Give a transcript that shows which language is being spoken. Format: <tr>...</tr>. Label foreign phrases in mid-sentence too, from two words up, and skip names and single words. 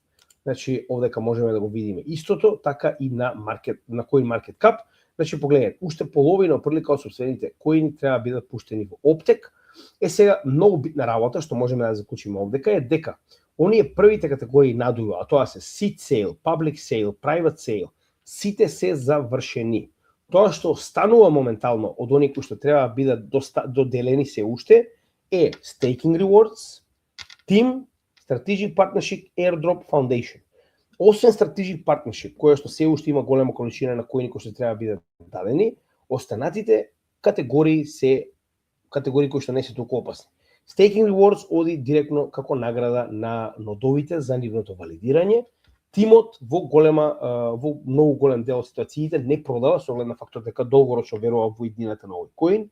<mk>Значи овдека можеме да го видиме истото, така и на CoinMarketCap. Значи погледнете, уште половина оприлика од сопствените коини треба да бидат пуштени во оптек. Сега многу битна работа што можеме да заклучиме овдека е дека оние првите категории надуа, а тоа се</mk> <en>seed sale, public sale, private sale,</en> <mk>сите се завршени. Тоа што станува моментално од оние кои што треба да бидат доделени се уште е</mk> <en>Staking Rewards, Team, Strategic Partnership, Airdrop, Foundation.</en> <mk>Освен</mk> <en>Strategic Partnership,</en> <mk>која што се уште има голема количина на коини кои што треба да бидат дадени, останатите категории се категории кои што не се толку опасни.</mk> <en>Staking Rewards</en> <mk>оди директно како награда на нодовите за нивното валидирање. Тимот во многу голем дел од ситуациите не продава со оглед на фактот дека долгорочно верува во иднината на овој коин.</mk>